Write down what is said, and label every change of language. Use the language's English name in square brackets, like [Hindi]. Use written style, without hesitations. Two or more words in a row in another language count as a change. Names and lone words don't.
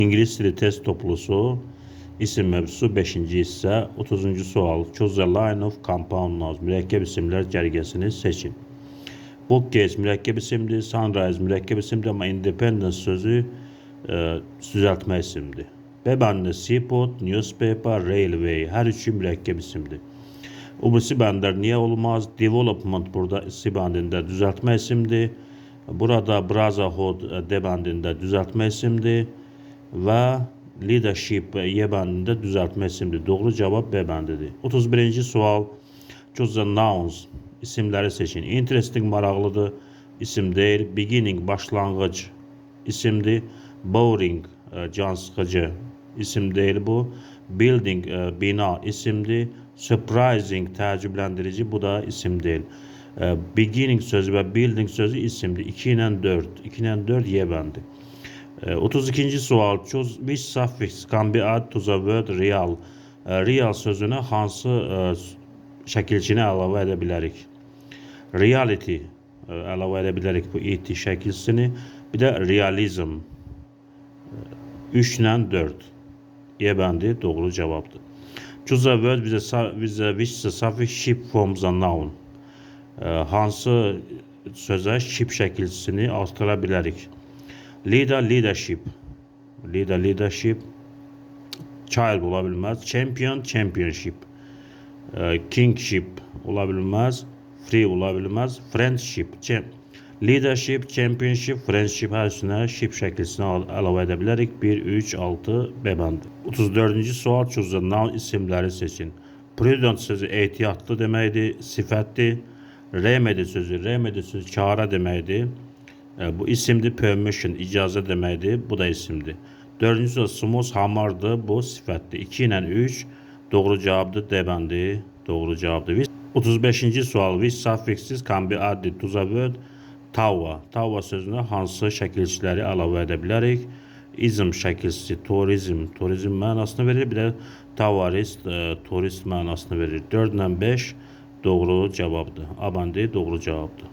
[Azerbaijani] İngilis dili test toplusu isim mevzusu 5. hissə 30. sual. [English] Choose a line of compound nouns. [Azerbaijani] Mürəkkəb isimlər cərgəsini seçin. Bookcase mürəkkəb isimdir. Sunrise mürəkkəb isimdir, amma independence sözü düzəltmə isimdir. Bəbəndə seaport, newspaper, railway hər üçü mürəkkəb isimdir. Ubisi bəndər niyə olmaz? Development burada C bəndində düzəltmə isimdir. Burada brotherhood D bəndində düzəltmə isimdir. Və leadership Y bəndində düzəltmə isimdir. Doğru cavab B bəndidir. 31-ci sual. [English] Choose the nouns. [Azerbaijani] İsimləri seçin. Interesting maraqlıdır. İsim deyil. Beginning başlanğıc isimdir. Boring can sıxıcı isim deyil bu. Building bina isimdir. Surprising təəccübləndirici bu da isim deyil. Beginning sözü və building sözü isimdir. 2 ilə 4. 2 ilə 4 Y bəndi. 32-ci sual. [English] Choose which suffix can be added to the word real. [Azerbaijani] Real sözünə hansı şəkilçini əlavə edə bilərik? Reality əlavə edə bilərik bu it şəkilçisini. Bir də realism. 3 ilə 4. Y bəndi doğru cavabdır. [English] Choose a word with which the suffix ship forms a noun. [Azerbaijani] Hansı sözə ship şəkilçisini artıra bilərik? [English] Leader, leadership. Leader, leadership. [Azerbaijani] Child ola bilməz. [English] Champion, championship. [Azerbaijani] Kingship ola bilməz. Free ola bilməz. Friendship. [English] Leadership, championship, friendship [Azerbaijani] hər üstünə ship şəkilçisini əlavə edə bilərik. 1, 3, 6 B bəndi. 34-cü sual. [English] Choose the noun [Azerbaijani] isimləri seçin. Prudent sözü ehtiyatlı deməkdir, sifətdir. Remedy sözü kara deməkdir. Bu isimdir. Permission icazə deməkdir. Bu da isimdir. 4-cü sual. Smooth hamardır. Bu sifətdir. 2 ilə 3 doğru cavabdır. D bəndi doğru cavabdır. 35-ci sual. [English] Which suffixes can be added to the word tower. [Azerbaijani] Tower sözünə hansı şəkilçiləri əlavə edə bilərik? Ism şəkilçisi, turizm mənasını verir. Bir də tourist, turist mənasını verir. 4 ilə 5 doğru cavabdır. A bəndi doğru cavabdır.